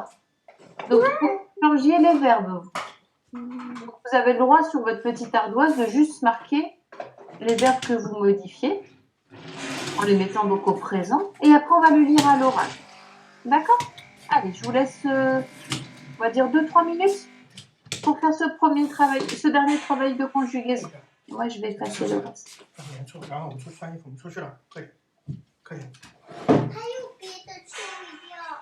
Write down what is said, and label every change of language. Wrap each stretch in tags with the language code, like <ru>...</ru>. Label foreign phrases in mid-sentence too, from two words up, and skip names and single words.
<fr>Donc, il faut changer les verbes. Donc, vous avez le droit sur votre petite ardoise de juste marquer les verbes que vous modifiez en les mettant donc au présent. Et après, on va le lire à l'oral. D'accord? Allez, je vous laisse, on va dire 2-3 minutes pour faire ce dernier travail de conjugaison. Moi, je vais passer le reste.</fr> <zh>然后我们去穿衣服，我们出去了，可以，可以，还有别的秋药。</zh>